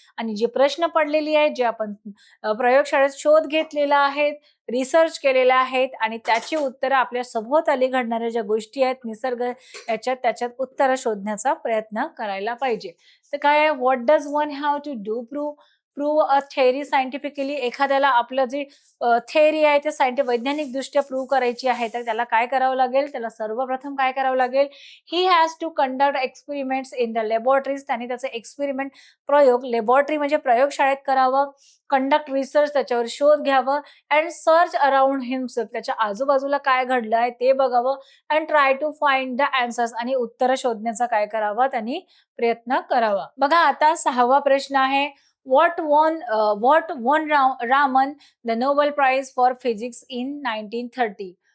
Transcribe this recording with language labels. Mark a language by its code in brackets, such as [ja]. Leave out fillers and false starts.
[mr] आणि जे प्रश्न पडलेली आहेत, जे आपण प्रयोगशाळेत शोध घेतलेला आहे, रिसर्च केलेला आहेत, आणि त्याची उत्तरं आपल्या सभोवताली घडणाऱ्या ज्या गोष्टी आहेत, निसर्ग, त्याच्यात उत्तरं शोधण्याचा प्रयत्न करायला पाहिजे. तर काय आहे, [en] What does one have to do prove prove a theory scientifically? [mr] एखाद्याला आपलं जे थेअरी आहे ते वैज्ञानिक दृष्ट्या प्रूव्ह करायची आहे, तर त्याला काय करावं लागेल? त्याला सर्वप्रथम काय करावं लागेल? [en] He has to conduct experiments in the laboratories. [mr] त्याने त्याचे एक्सपेरिमेंट, प्रयोग, लॅबोरेटरी म्हणजे प्रयोगशाळेत करावं. [en] conduct research, [mr] त्याच्यावर शोध घ्यावं. [en] and search around himself, [mr] त्याच्या आजूबाजूला काय घडलं आहे ते बघावं. [en] and try to find the answers, [mr] आणि उत्तरं शोधण्याचा काय करावा? त्यांनी प्रयत्न करावा. बघा, आता 6वा प्रश्न आहे, [en] What won Raman the Nobel prize for physics in 1930?